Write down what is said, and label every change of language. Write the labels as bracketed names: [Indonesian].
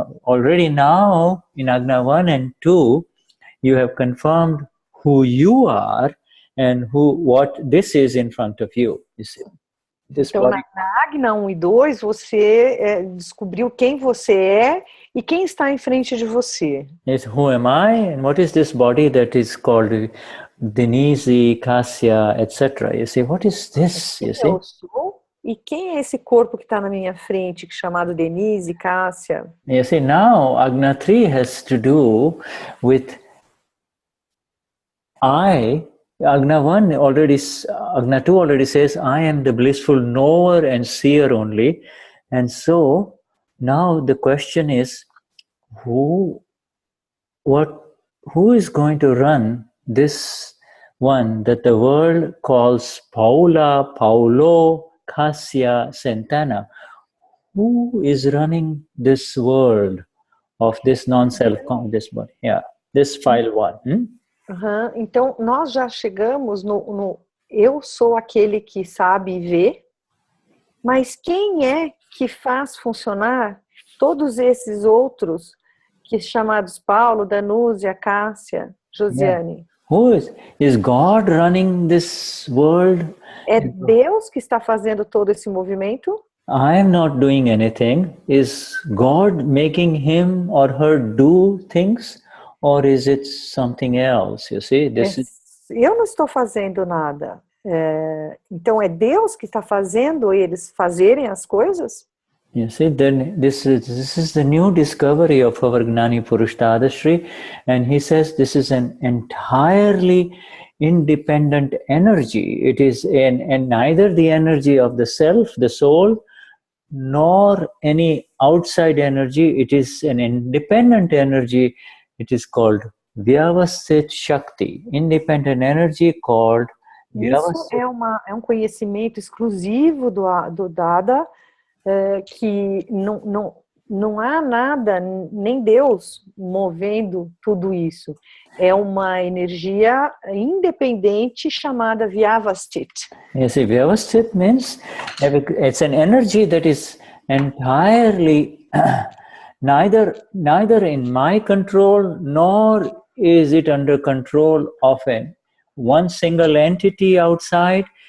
[English] Already now in Agna 1 and 2, you have confirmed who you are and what this is in front of you. You see? [Portuguese] Então, na Agna 1 e 2, você descobriu quem você é e quem está em frente de você. [English] Yes, who am I and what is this body that is called Denize, Cassia, etc. You see, what is this? You see? [Portuguese] Eu sou, e quem é esse corpo que está na minha frente, chamado Denize, Cassia? [English] You see, now Agna 3 has to do with I Agna 2 already says, I am the blissful knower and seer only. And so now the question is, who is going to run this one that the world calls Paula, Paulo, Cassia, Santana? Who is running this world of this non-self, this body? Yeah, this file 1. [Portuguese] Então, nós já chegamos no eu sou aquele que sabe e vê, mas quem é que faz funcionar todos esses outros que chamados Paulo, Danúzia, Cássia, Josiane? [English] Yeah. Who is God running this world? [Portuguese] É Deus que está fazendo todo esse movimento? [English] I am not doing anything. Is God making him or her do things? Or is it something else? You see, [Portuguese] eu não estou fazendo nada. Então é Deus que está fazendo eles fazerem as coisas? [English] You see, then this is the new discovery of our Gnani Purush Dadashri, and he says this is an entirely independent energy. It is and neither the energy of the self, the soul, nor any outside energy. It is an independent energy. It is called Vyavasthit Shakti, independent energy called Vyavasthit. [Portuguese] Isso é um conhecimento exclusivo do Dada, que não há nada, nem Deus, movendo tudo isso. É uma energia independente chamada Vyavasthit. [English] You see, Vyavasthit means it's an energy that is entirely neither in my control, nor is it under control of one single entity outside.